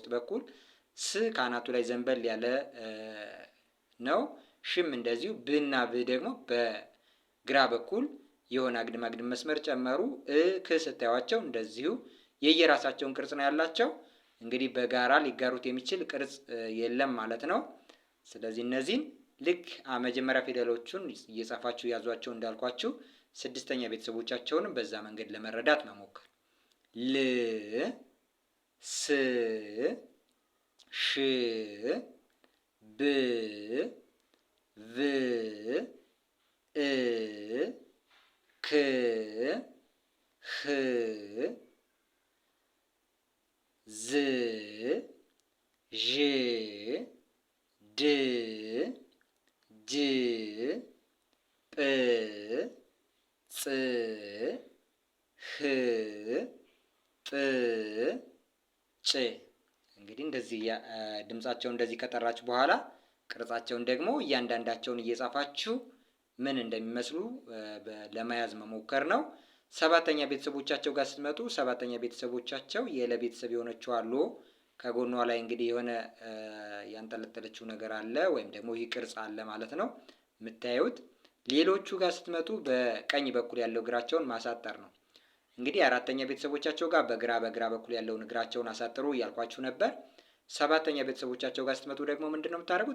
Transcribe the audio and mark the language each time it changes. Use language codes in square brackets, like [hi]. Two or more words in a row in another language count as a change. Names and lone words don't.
[am] በኩል፣ ስ ካናቱ ላይ ዘንበል ያለ ነው። ሽም እንደዚሁ፣ ብና ብ ደግሞ በግራ በኩል የሆነ አግድም መስመር ጨመሩ። ክ ስታዩቸው እንደዚሁ የየራሳቸውን ቅርጽ ነው ያላቸው። እንግዲህ በጋራ ሊጋሩት የሚችል ቅርጽ የለም ማለት ነው። ስለዚህ እነዚህን ልክ መጀመሪያ ፊደሎቹን እየጻፋችሁ ያዟቸው እንዳልኳችሁ ስድስተኛ ቤተሰቦቻቸውንም በዛ መንገድ ለመረዳት መሞከር። ል ስ ሽ ብ ቭ እ ክ ህ ዝ ዥ ድ ጅ ጵ ጽ ህ ጥ ጭ። እንግዲህ እንደዚህ ድምጻቸውን እንደዚህ ከጠራችሁ በኋላ ቅርጻቸውን ደግሞ እያንዳንዳቸውን እየጻፋችሁ ምን እንደሚመስሉ ለመያዝ መሞከር ነው። ሰባተኛ ቤተሰቦቻቸው ጋር ስትመጡ ሰባተኛ ቤተሰቦቻቸው የለ ቤተሰብ የሆነችው አሉ። ከጎኗ ላይ እንግዲህ የሆነ ያንጠለጠለችው ነገር አለ ወይም ደግሞ ይህ ቅርጽ አለ ማለት ነው የምታዩት። ሌሎቹ ጋር ስትመጡ በቀኝ በኩል ያለው እግራቸውን ማሳጠር ነው። እንግዲህ አራተኛ ቤተሰቦቻቸው ጋር በግራ በኩል ያለውን እግራቸውን አሳጥሩ እያልኳችሁ ነበር። ሰባተኛ ቤተሰቦቻቸው ጋር ስትመጡ ደግሞ ምንድን ነው የምታደርጉት?